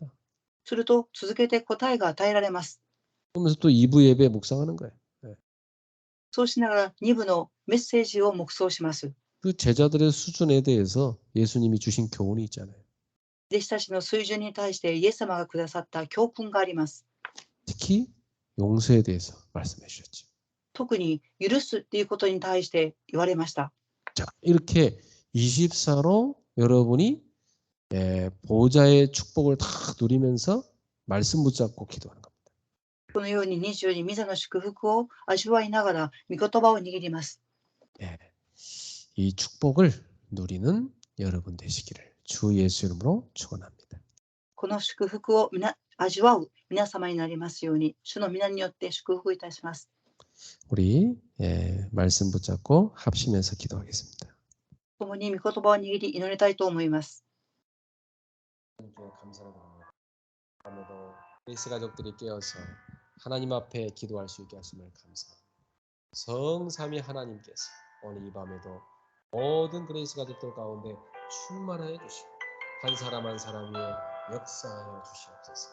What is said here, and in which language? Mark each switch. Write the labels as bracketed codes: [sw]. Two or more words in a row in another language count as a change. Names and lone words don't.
[ja] すると続けて答えが与えられます。 [ko] 그러면서 또 2부 예배 묵상하는 거예요. [ja] そうしながら2部のメッセージを黙想します。 [ko] 그 제자들의 수준에 대해서 예수님이 주신 교훈이 있잖아요. [ja] 弟子たちの水準に対してイエス様がくださった教訓があります。 [ko] 특히 용서에 대해서 말씀해 주셨죠. [ja] 特に許すということに対して言われました。 [ko] 자, 이렇게 24로 여러분이 보좌의 축복을 다 누리면서 말씀 붙잡고 기도하는 겁니다. [ja] このように24に御座の祝福を味わいながら御言葉を握ります。 [ko] 이 축복을 누리는 여러분 되시기를 주 예수 이름으로 축원합니다. [ja] この祝福を味わう皆様になりますように、主の皆によって祝福いたします。 [ko] 우리 말씀 붙잡고 합심해서 기도하겠습니다. [ja] 共に御言葉を握り祈りたいと思います。 [ko] 감사드립니다. 아무도 그리스 가족들이 깨어서 하나님 앞에 기도할 수 있게 하심을 감사합니다. 성삼위 하나님께서 오늘 이 밤에도 모든 그리스 가족들 가운데 충만하여 주시고 한 사람 한 사람 위에 역사하여 주시옵소서.